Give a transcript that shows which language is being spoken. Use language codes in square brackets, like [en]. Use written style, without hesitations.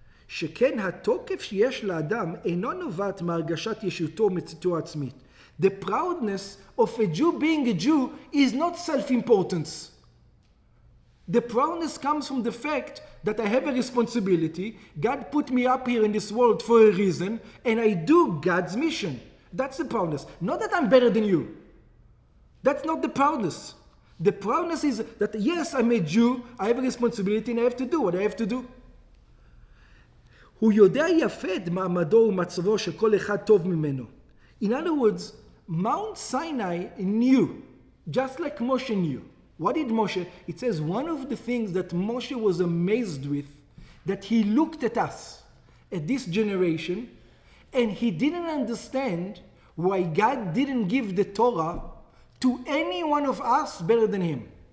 [he] שכן התוקף שיש לאדם אינו נובעת מהרגשת ישותו ומצאתו העצמית. [en] The proudness of a Jew being a Jew is not self-importance. The proudness comes from the fact that I have a responsibility. God put me up here in this world for a reason, and I do God's mission. That's the proudness. Not that I'm better than you. That's not the proudness. The proudness is that, yes, I'm a Jew, I have a responsibility, and I have to do what I have to do. [he] הוא יודע יפה את מעמדו ומצבו שכל אחד טוב ממנו. [en] In other words, Mount Sinai knew, just like Moshe knew. What did Moshe? It says one of the things that Moshe was amazed with, that he looked at us, at this generation, and he didn't understand why God didn't give the Torah to any one of us better than him.